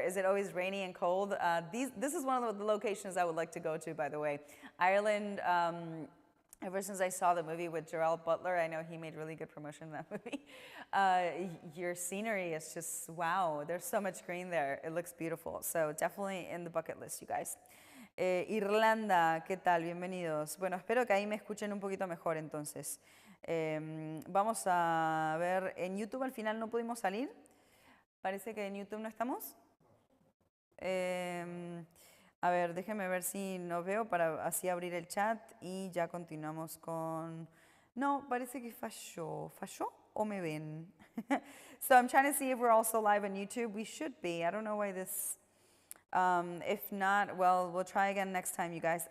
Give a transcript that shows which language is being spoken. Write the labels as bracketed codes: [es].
[en] Is it always rainy and cold? This is one of the locations I would like to go to, by the way. Ireland. Ever since I saw the movie with Gerald Butler, I know he made really good promotion in that movie. Your scenery is just, wow, there's so much green there. It looks beautiful. So definitely in the bucket list, you guys. [es] Irlanda, ¿qué tal? Bienvenidos. Bueno, espero que ahí me escuchen un poquito mejor entonces. Vamos a ver, en YouTube al final no pudimos salir. Parece que en YouTube no estamos. A ver, déjeme ver si no veo para así abrir el chat y ya continuamos con... No, parece que falló. ¿Falló o me ven? [en] So I'm trying to see if we're also live on YouTube. We should be. I don't know why this... if not, well, we'll try again next time, you guys.